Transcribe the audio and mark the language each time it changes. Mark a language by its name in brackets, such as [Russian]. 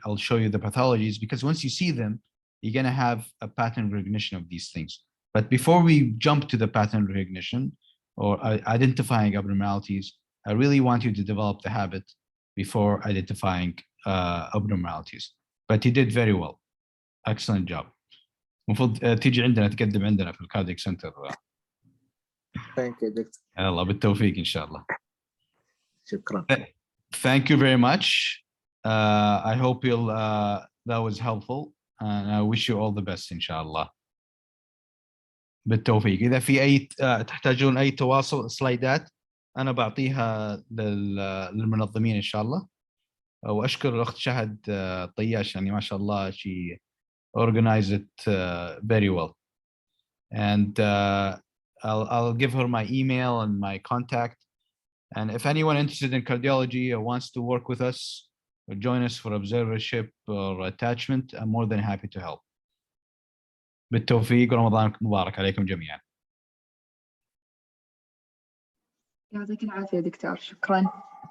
[English] I'll show you the pathologies, because once you see them, you're going to have a pattern recognition of these things. But before we jump to the pattern recognition or identifying abnormalities, I really want you to develop the habit before identifying abnormalities. But you did very well. Excellent job. [Arabic] المفروض تيجي عندنا تقدم عندنا في الكاردياك سنتر. [English] Thank you, Doctor. [Arabic] الله بالتوفيق إن شاء الله. شكرا. [English] Thank you very much. I hope you'll that was helpful, and I wish you all the best [Arabic] إن شاء الله. بالتوفيق. إذا في أي تحتاجون أي تواصل سلايدات أنا بعطيها للمنظمين إن شاء الله. وأشكر الأخت شهد طياش، يعني ما شاء الله [English] she organized it very well. And I'll give her my email and my contact. And if anyone interested in cardiology or wants to work with us or join us for observership or attachment, I'm more than happy to help. [Arabic] بالتوفيق ورمضانكم مبارك عليكم جميعا. يعطيك العافية دكتور، شكرا.